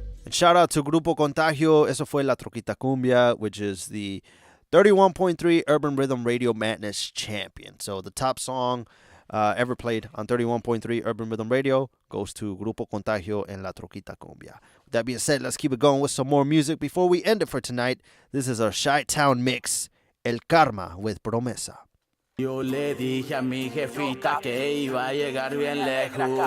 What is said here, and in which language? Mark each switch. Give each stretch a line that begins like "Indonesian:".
English: Shout out to Grupo Contagio.
Spanish: Eso fue
English: La Troquita Cumbia, which is the 31.3 Urban Rhythm Radio Madness champion. So the top song ever played on 31.3 Urban Rhythm Radio goes to Grupo Contagio and La Troquita Cumbia. With that being said, let's keep it going with some more music. Before we end it for tonight, this is our Chi-Town mix, El Karma with Promesa.
Spanish: Yo le dije a mi jefita que iba a llegar bien lejos.